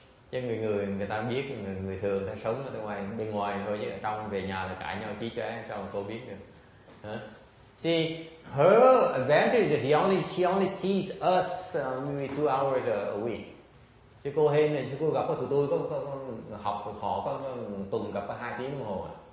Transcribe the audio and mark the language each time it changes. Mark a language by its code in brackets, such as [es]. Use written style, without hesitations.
[vi] Chứ người ta biết, người thường ta sống ở bên ngoài thôi, chứ ở trong về nhà là cãi nhau chí chóe, sao mà cô biết được? Hả? [en] See, her advantage is she only sees us maybe 2 hours a week. [vi] Chứ cô Hên này, chứ cô gặp có tụi tôi có học họ có tuần gặp có 2 tiếng đồng hồ.